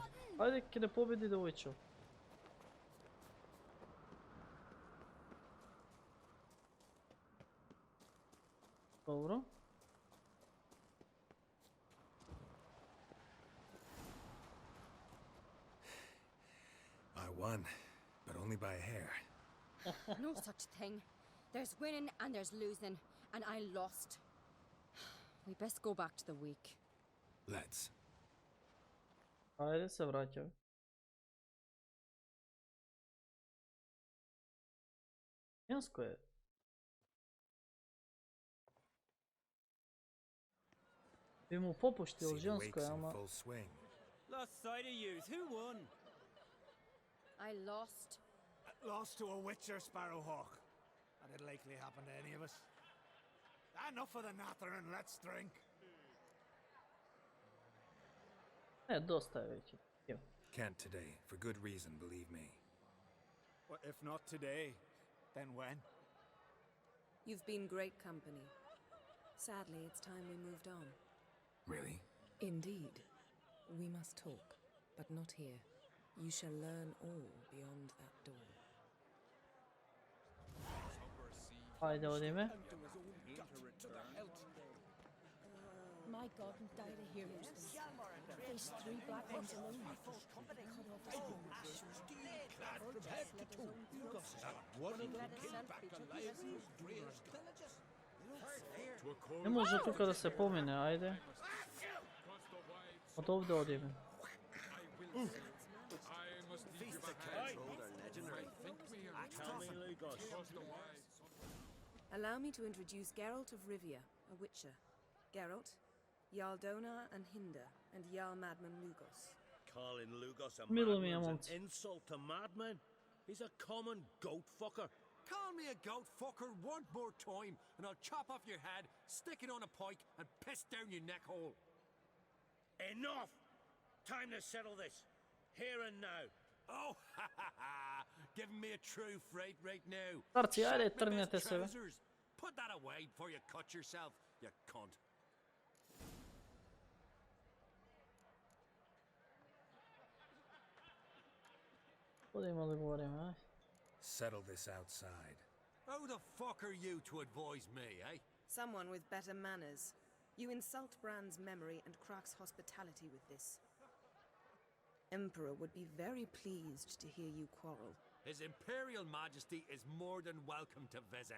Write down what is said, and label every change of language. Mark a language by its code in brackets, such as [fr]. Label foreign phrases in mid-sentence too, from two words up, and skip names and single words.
[mk] Ајде ќе не победи девојче. Добро. [en] I won, but only by a hair. No such thing. There's winning and there's losing, and I lost. We best go back to the week. Let's. [mk] Ајде се враќај. Јанско е. Би му попуштил [en] See the [mk] женско е, [en] wakes in [mk] ама... [en] full swing. Lost sight of yous. Who won? I lost. Lost to a Witcher, Sparrowhawk. That didn't likely happen to any of us. Enough of the nattering, let's drink. [mk] Не, доста е веќе. [en] Can't today, for good reason, believe me. Well, if not today, then when? You've been great company. Sadly, it's time we moved on. Really? Indeed. We must talk, but not here. You shall learn all beyond that door. [mk] Ајде одиме. [en] My God, and die to hear those things. Face 3 black ones alone. Cut off his [mk] Не може тука да се помине, ајде. Од овде одиме. [en] Allow me to introduce Geralt of Rivia, a Witcher. Geralt, Jarl Dona and Hinder, and Jarl Madman Lugos. Calling Lugos a [mk] Мило ми е, [en] madman's [mk] момци. [en] an insult to madman. He's a common goat fucker. Call me a goat fucker one more time, and I'll chop off your head, stick it on a pike, and piss down your neck hole. Enough! Time to settle this. Here and now. Oh, ha ha ha! Giving me a true fright right now. [mk] Старци, ајде, [en] Shit, my [mk] тргнете [en] best [mk] се, бе. [en] trousers. Put that away before you cut yourself, you cunt. [mk] Одиме да говориме, ај. [en] Settle this outside. Who the fuck are you to advise me, eh? Someone with better manners. You insult Bran's memory and Krak's hospitality with this. Emperor would be very pleased to hear you quarrel. His Imperial Majesty is more than welcome to visit.